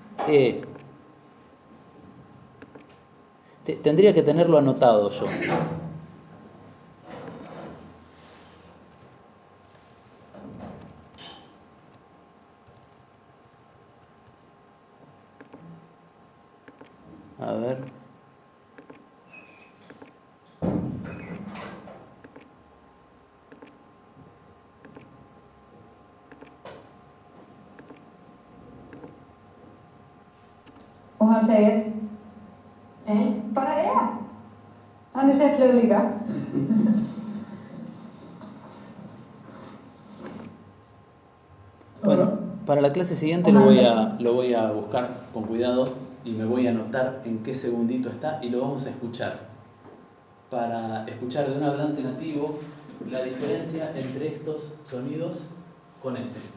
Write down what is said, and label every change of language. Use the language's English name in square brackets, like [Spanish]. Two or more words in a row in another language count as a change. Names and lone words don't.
[Spanish] Tendría que tenerlo anotado yo. A ver. [Icelandic] Og hann segir, bara Hann er settlegur líka. [Spanish] Bueno, para la clase siguiente lo voy a buscar con cuidado y me voy a anotar en qué segundito está y lo vamos a escuchar. Para escuchar de un hablante nativo la diferencia entre estos sonidos con este.